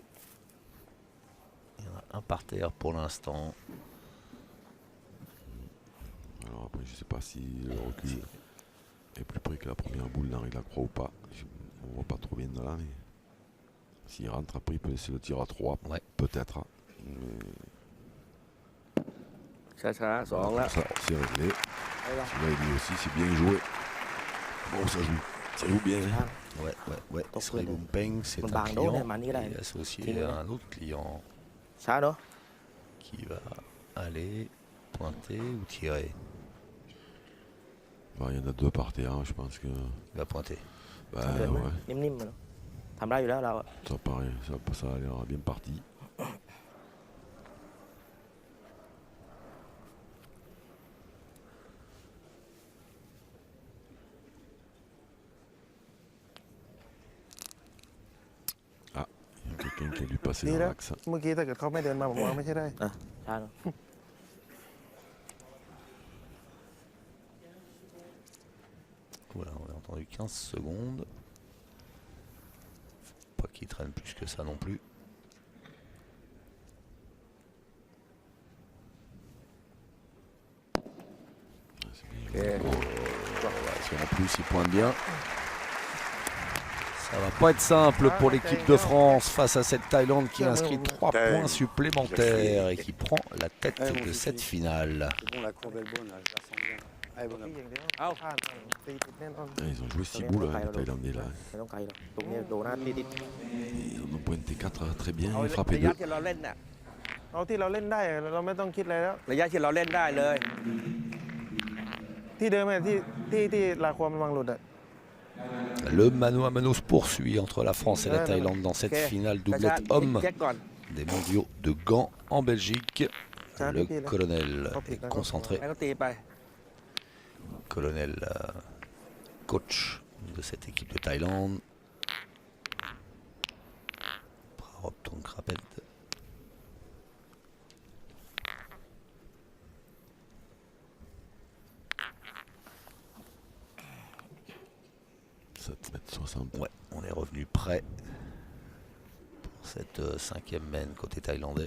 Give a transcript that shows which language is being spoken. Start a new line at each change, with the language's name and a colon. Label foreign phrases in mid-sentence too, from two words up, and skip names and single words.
French: Il y en a un par terre pour l'instant. Alors après, je sais pas si le recul est plus près que la première boule d'Henri Lacroix ou pas. On voit pas trop bien de là, mais s'il rentre après, il peut laisser le tir à 3. Ouais. Peut-être. Mais
Thai: ช้าๆ2 แล้ว
French: ça, c'est réglé. Celui-là, il dit aussi, c'est bien joué. Bon, ça joue. Ça joue bien. Ouais. Donc, Srebumpeng, c'est on un parle client d'eau, mais qui là, est associé c'est à un autre client
Thai: ช้าเนาะ
French: qui va aller pointer ou tirer. Bah, il y en a deux par terre, je pense que. Il va pointer. Bah,
Thai: เดินมา
French: ouais,
Thai: นิ่มๆเนาะทำได้อยู่แล้วเราอะ
French: ça paraît, ça a l'air bien parti. Ah, il y a quelqu'un qui a dû passer
Thai: ดี
French: dans
Thai: แล้ว
French: l'axe.
Thai: เมื่อกี้ถ้าเกิดเขาไม่เดินมาผมว่าไม่ใช่ได้ ช้าเนาะ
French: Voilà, on a entendu 15 secondes. Faut pas qu'il traîne plus que ça non plus. Si en plus il pointe bien. Ça va pas être simple pour l'équipe de France face à cette Thaïlande qui inscrit 3 points supplémentaires et qui prend la tête de cette finale. C'est bon, la courbe est bonne, là, je la sens bien. Allez, bon
Thai: ที่อย่างเดียว เอ้า พลาดตีติดแน่นอน
French: Ah, ils ont joué 6 boules, les Thaïlandais là.
Thai: ไม่ต้องไกลหรอกตรงนี้โดนหน้าติด
French: Ils en ont pointé 4 très bien,
Thai: เอา
French: ils frappaient
Thai: ระยะ
French: 2.
Thai: ที่เราเล่นน่ะ เอาที่เราเล่นได้เราไม่ต้องคิดอะไรแล้ว ระยะที่เราเล่นได้เลย ที่เดิมอะที่ลาความมันวางหลุดอะ
French: Le mano à mano se poursuit entre la France et la Thaïlande dans cette finale
Thai: ช้า
French: doublette
Thai: ๆ
French: homme
Thai: เช็คก่อน
French: des mondiaux de Gand en Belgique. Ça, Le pied, là. colonel Oh, pied, est d'accord. concentré.
Thai: ให้เขาตีไป
French: Colonel coach de cette équipe de Thaïlande. Prarop Tongkrapet. Ouais, on est revenu prêt pour cette 5e main côté thaïlandais.